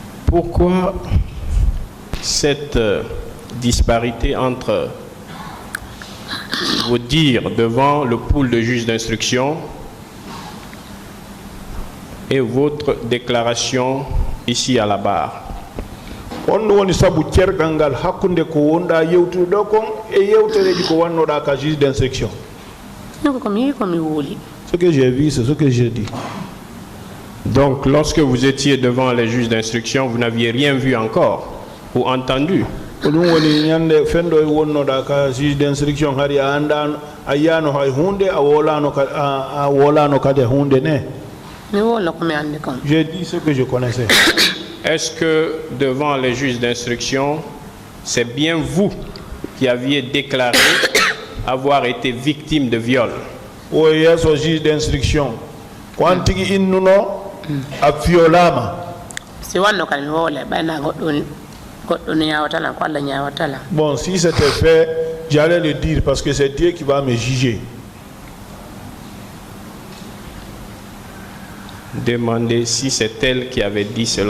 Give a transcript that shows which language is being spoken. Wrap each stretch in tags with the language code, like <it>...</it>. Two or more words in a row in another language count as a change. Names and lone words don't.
<fr>Pourquoi cette disparité entre vos dires devant le pool de juges d'instruction et votre déclaration ici à la barre?</fr> <ff>On woni sabu cergangal hakkunde ko wonda yewtude do kon e yewtereji ko wannoda ka</ff> <fr>juge d'instruction. Ce que j'ai vu, c'est ce que j'ai dit. Donc, lorsque vous étiez devant les juges d'instruction, vous n'aviez rien vu encore ou entendu?</fr> <ff>Ɗum woni ñande fendo e wonnoɗa ka</ff> <fr>juge d'instruction</fr> <ff>hari a andano a yiyano hay hunde a wolano kadi hunde ne.</ff> <fr>J'ai dit ce que je connaissais. Est-ce que devant les juges d'instruction, c'est bien vous qui aviez déclaré avoir été victime de viol? Oui, yes, au juge d'instruction.</fr> <ff>Quand tigi innuno a violama.</ff> <fr>Bon, si c'était fait, j'allais le dire parce que c'est Dieu qui va me juger. Demandez si c'est elle qui avait dit cela.</fr>